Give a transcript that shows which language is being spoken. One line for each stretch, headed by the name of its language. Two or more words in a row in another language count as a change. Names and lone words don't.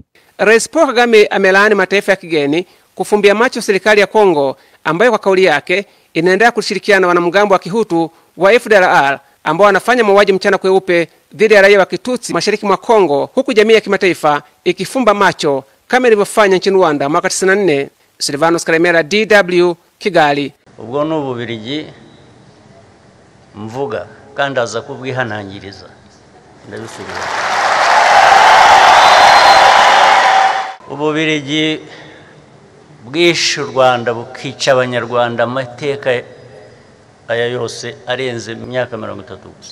Swahili: Rais Paul Kagame amelaani mataifa ya kigeni kufumbia macho serikali ya Kongo ambayo kwa kauli yake inaendelea kushirikiana na wanamgambo wa Kihutu wa FDLR ambao wanafanya mauaji mchana kweupe dhidi ya raia wa Kitutsi mashariki mwa Kongo, huku jamii ya kimataifa ikifumba macho kama ilivyofanya nchini Rwanda mwaka 94. Silvanus Karemera, DW, Kigali.
Kinyarwanda: Ubwo n'Ububirigi mvuga kandi aza kubwihanangiriza. Ndabisubira. Ububirigi bwishe Rwanda bukica Abanyarwanda amateka aya yose arenze imyaka 30 gusa.